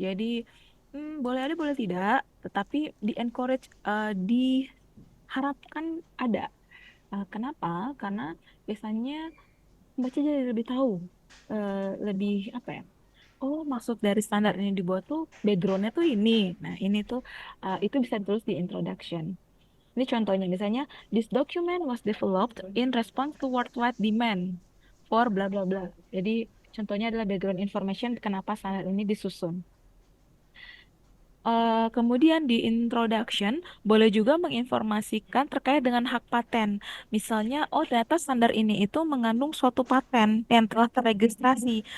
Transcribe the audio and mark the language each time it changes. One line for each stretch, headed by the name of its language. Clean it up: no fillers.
Indonesian: Jadi boleh ada boleh tidak, tetapi di encourage, diharapkan ada. Kenapa? Karena biasanya membaca jadi lebih tahu, lebih apa ya? Oh, maksud dari standar ini dibuat tuh backgroundnya tuh ini. Nah, ini tuh itu bisa ditulis di introduction. Ini contohnya, misalnya
English: this document was developed in response to worldwide demand for bla bla bla.
Indonesian: Jadi contohnya adalah background information kenapa standar ini disusun. Kemudian di introduction boleh juga menginformasikan terkait dengan hak paten. Misalnya, oh ternyata standar ini itu mengandung suatu paten yang telah terregistrasi.